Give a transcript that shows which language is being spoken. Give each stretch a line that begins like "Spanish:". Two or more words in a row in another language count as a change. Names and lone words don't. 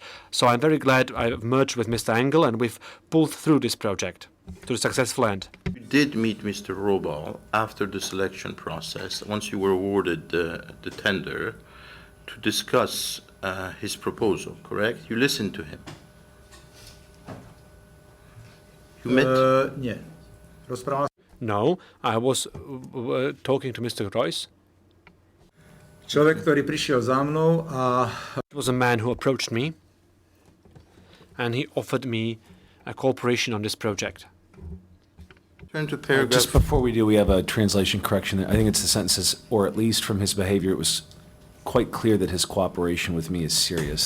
English: So I'm very glad I've merged with Mr. Engel, and we've pulled through this project to a successful end. You did meet Mr. Robal after the selection process, once you were awarded the tender, to discuss his proposal, correct? You listened to him. You met...
Slovak: nie. Rozprával
English: No, I was talking to Mr. Royce.
Slovak: človek, ktorý prišiel za mnou a
English: It was a man who approached me, and he offered me a cooperation on this project. Turn to paragraph... Just before we do, we have a translation correction. I think it's the sentences, or at least from his behavior, it was quite clear that his cooperation with me is serious.